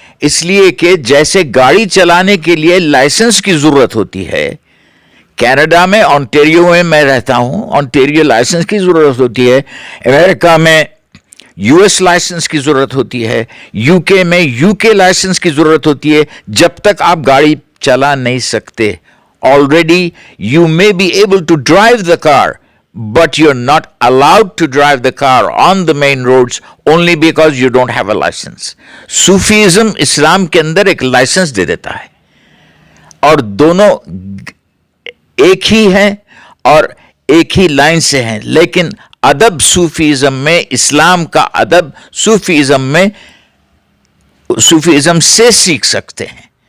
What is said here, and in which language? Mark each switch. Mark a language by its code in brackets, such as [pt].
[ur] اس لیے کہ جیسے گاڑی چلانے کے لیے لائسنس کی ضرورت ہوتی ہے، کینیڈا میں آنٹیریو میں رہتا ہوں، آنٹیریو لائسنس کی ضرورت ہوتی ہے، امریکہ میں یو ایس لائسنس کی ضرورت ہوتی ہے، یو کے میں یو کے لائسنس کی ضرورت ہوتی ہے. جب تک آپ گاڑی چلا نہیں سکتے، [en] already you may be able to drive the car, but you're not allowed to drive the car on the main roads only because you don't have a license. [ur] Sufism اسلام کے اندر ایک لائسنس دے دیتا ہے، اور دونوں ایک ہی ہیں اور ایک ہی لائن سے ہیں. لیکن ادب صوفیزم میں، اسلام کا ادب صوفیزم میں، صوفیزم سے سیکھ سکتے ہیں.